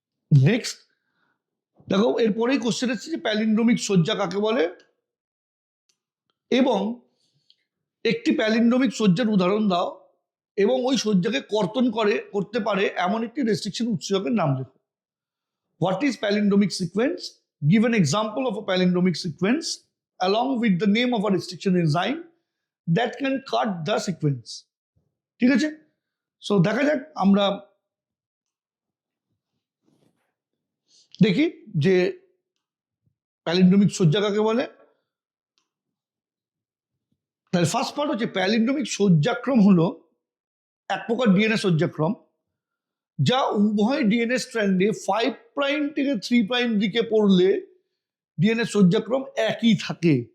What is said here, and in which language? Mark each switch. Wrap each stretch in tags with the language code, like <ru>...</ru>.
<bn>Next দেখো, এরপরেই question এসেছে যে প্যালিন্ড্রোমিক সজ্জা কাকে বলে, এবং একটি প্যালিন্ড্রোমিক সজ্জার উদাহরণ দাও, এবং ওই সজ্জাকে কর্তন করতে পারে এমন একটি রেস্ট্রিকশন উৎসেচকের নাম লেখো।</bn> <en>What is palindromic sequence? Give an example of a palindromic sequence along with the name of a restriction enzyme that can cut the sequence.</en> <bn>ঠিক আছে, সো দেখা যাক, আমরা দেখি যে প্যালিন্ড্রোমিক সজ্জা কাকে বলে। তাহলে ফার্স্ট পার্ট হচ্ছে প্যালিন্ড্রোমিক সজ্জাক্রম হলো এক প্রকার ডিএনএ সজ্জাক্রম, যা উভয় ডিএনএ স্ট্র্যান্ডে 5 প্রাইম থেকে 3 প্রাইম দিকে পড়লে ডিএনএ সজ্জাক্রম একই থাকে।</bn>